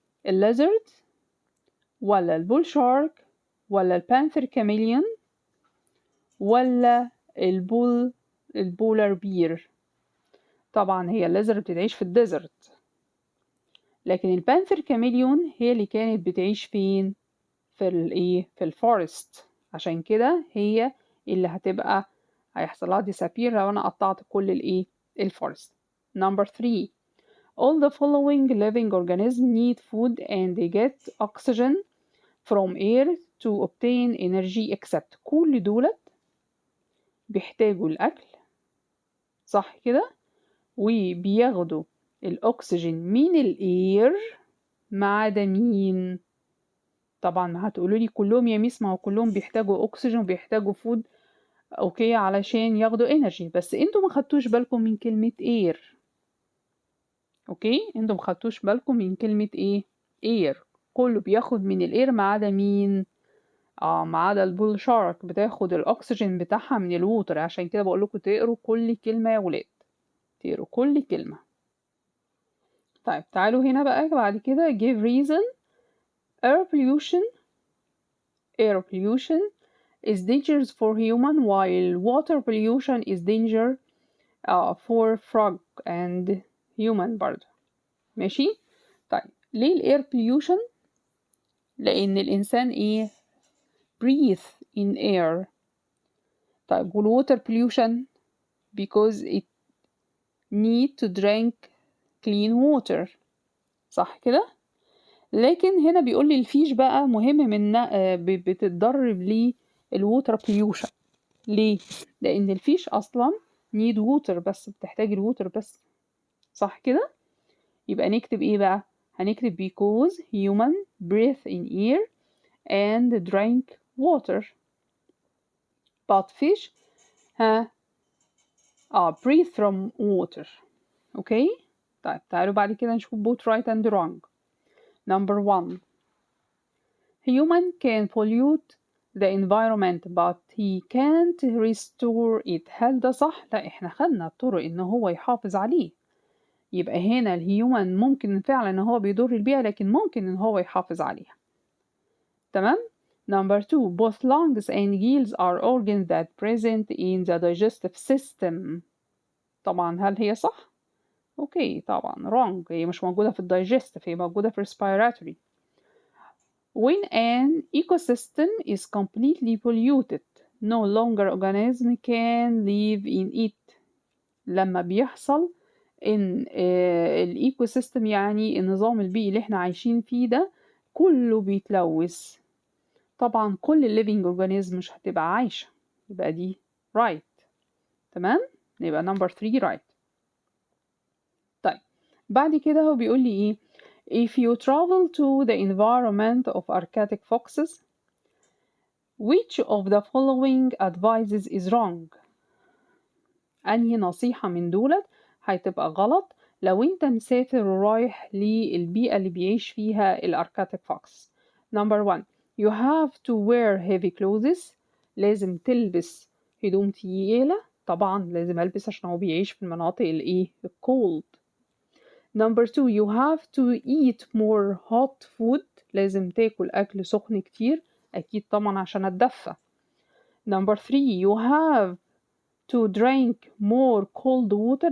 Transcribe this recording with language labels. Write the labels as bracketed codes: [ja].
[ar] الليزرد ولا البول شارك ولا البانثر كاميليون ولا البولار بير؟ طبعا هي الليزرد بتعيش في الديزرت، لكن البانثر كاميليون هي اللي كانت بتعيش فين؟ في الايه؟ في الفورست. عشان كده هي اللي هتبقى هيحصل لها disappear لو انا قطعت كل الايه؟ الفورست. [en] number 3 all the following living organisms need food and they get oxygen from air to obtain energy except. [ar] كل دولت بيحتاجوا الأكل، صح كده؟ وبياخدوا الأكسجين من الإير ما عدا مين؟ طبعا هتقولوا لي كلهم يا ميس، ما هو كلهم بيحتاجوا أكسجين وبيحتاجوا فود أوكي علشان ياخدوا إنرجي، بس انتوا ما خدتوش بالكم من كلمة إير. أوكي، انتوا ما خدتوش بالكم من كلمة إيه؟ إير. كله بياخد من الإير ما عدا مين؟ ما عدا البول شارك بتاخد الأكسجين بتاعها من الووتر. عشان كده بقول لكم تقروا كل كلمة يا ولاد، تقروا كل كلمة. طيب تعالوا هنا بقى بعد كده give reason. [en] air pollution is dangerous for human while water pollution is danger for frog and human برضه. [ar] ماشي. طيب ليه الاير pollution؟ لأن الإنسان إيه؟ [en] breathe in air. طيب والwater pollution because it need to drink clean water. [ar] صح كده؟ لكن هنا بيقول لي الفيش بقى مهم من بتتدرب للووتر pollution. ليه؟ لأن الفيش أصلا [en] need water [ar] بس، بتحتاج الووتر بس. صح كده؟ يبقى نكتب إيه بقى؟ هنكتب [en] because human breathe in air and drink water but fish breathe from water. [ar] أوكي؟ طيب تعالوا بعد كده نشوف [en] both right and wrong. Number 1. Human can pollute the environment but he can't restore it. [ar] هل ده صح؟ لا، احنا خدنا الطرق ان هو يحافظ عليه. يبقى هنا الهيومن ممكن فعلا ان هو بيضر البيئة، لكن ممكن ان هو يحافظ عليها. [en] تمام. Number 2. Both lungs and gills are organs that present in the digestive system. [ar] طبعا هل هي صح؟ اوكي طبعا wrong. هي مش موجودة في الدايجستيف، هي موجودة في respiratory. [en] When an ecosystem is completely polluted, no longer organism can live in it. [ar] لما بيحصل ان الايكو سيستم يعني النظام البيئي اللي احنا عايشين فيه ده كله بيتلوث، طبعا كل الليفينج اورجانيزم مش هتبقى عايشة. يبقى دي right. تمام. [en] يبقى number 3 right. [ar] طيب بعد كده هو بيقول لي ايه؟ [en] if you travel to the environment of Arctic foxes, which of the following advices is wrong؟ [ar] أنهي نصيحة من دولت هتبقى غلط لو انت مسافر ورايح للبيئة اللي بيعيش فيها الأركاتيك فوكس. [en] Number 1. You have to wear heavy clothes. [ar] لازم تلبس هدوم تقيلة. طبعا لازم ألبس عشان هو بيعيش في المناطق الايه الكولد. [en] Number 2. You have to eat more hot food. [ar] لازم تاكل أكل سخن كتير، أكيد طبعا عشان أتدفى. [en] Number 3. You have to drink more cold water.